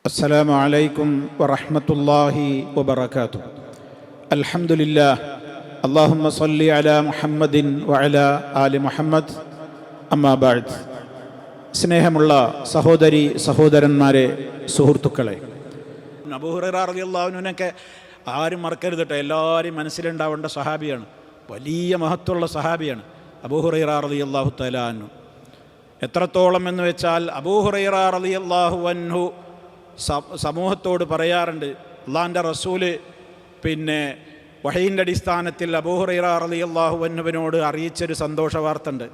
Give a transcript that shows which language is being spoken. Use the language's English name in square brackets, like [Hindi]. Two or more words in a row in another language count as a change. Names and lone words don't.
[Arabic] السلام عليكم ورحمة الله وبركاته. الحمد لله. اللهم صل على محمد وعلى آل محمد. أما بعد. [Malayalam] സ്നേഹമുള്ള സഹോദരി സഹോദരന്മാരെ, സുഹൃത്തുക്കളെ, അബൂ ഹുറൈറ [Arabic] رضي الله عنه [Malayalam] ആരും മറക്കരുത് കേട്ടോ. എല്ലാവരും മനസ്സിലുണ്ടാവേണ്ട സഹാബിയാണ്. വലിയ മഹത്വമുള്ള സഹാബിയാണ് അബൂ ഹുറൈറ [Arabic] رضي الله تعالى عنه. [Malayalam] എത്രത്തോളം എന്ന് വെച്ചാൽ അബൂ ഹുറൈറ [Arabic] رضي الله عنه [Malayalam] സമൂഹത്തോട് പറയാറുണ്ട്, അള്ളാഹിൻ്റെ റസൂല് വഹീൻ്റെ അടിസ്ഥാനത്തിൽ അബൂ ഹുറൈറ [Arabic] رضي الله عنه [Malayalam] അറിയിച്ചൊരു സന്തോഷ വാർത്ത ഉണ്ട്.